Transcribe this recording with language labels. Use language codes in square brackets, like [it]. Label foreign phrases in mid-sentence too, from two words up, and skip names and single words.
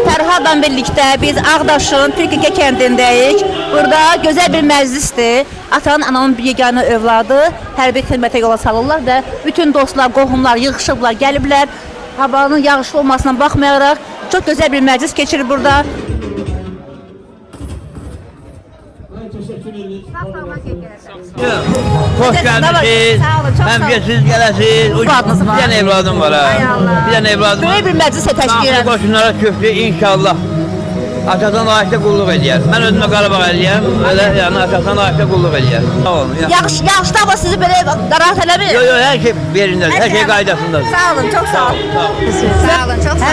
[az] Fərhadla birlikdə biz Ağdaşın Türkiyə kəndindəyik. Burada gözəl bir məclisdir. Atanın, ananın bir yeganə övladı hərbi xidmətə yola salırlar və bütün dostlar, qohumlar yığışıblar, gəliblər. Havanın yağışlı olmasına baxmayaraq çox gözəl bir məclis keçirir burada. [tr] Hoş geldiniz. Hem de siz gelesiniz. Bir tane evladım var ha. Bir tane evladım var. [az] Böyle bir məclis təşkil Mahmud Koçunlara köklü inşallah. Atadan layıqda qulluq eləyər. Mən özümə Qarabağ eləyəm. [tr] Öyle yani [az] atadan layıqda qulluq eləyər. Sağ olun. Yağışda hava sizi belə narahat eləmir? Yok her şey yerindədir. Her şey qaydasındadır. Sağ olun, çox sağ olun. Sağ olun, çox sağ olun.